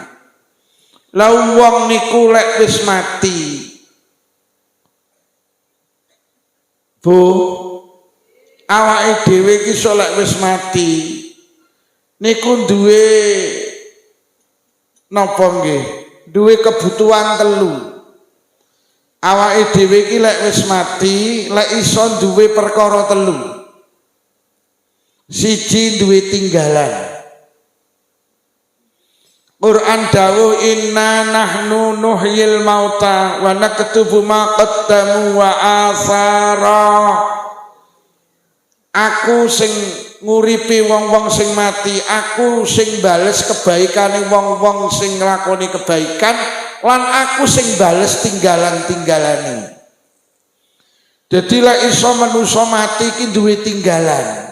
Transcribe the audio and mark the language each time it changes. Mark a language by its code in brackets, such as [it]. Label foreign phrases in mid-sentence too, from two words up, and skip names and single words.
[jv] Lah wong niku lek wis mati, Bu, awake dhewe iki iso lek wis mati niku duwe napa nggih? Duwe kebutuhan 3. Awake dhewe iki lek wis mati, lek iso duwe perkara 3. Siji duwe tinggalan. Quran dawuh [ar] inna nahnu nuhyil mauta wa naktubu ma qaddamu wa asara. [jv] Aku sing nguripi wong-wong sing mati, aku sing bales kebaikane wong-wong sing nglakoni kebaikan, lan aku sing bales tinggalan-tinggalane. Dadi lek iso manusa mati iki duwe tinggalan.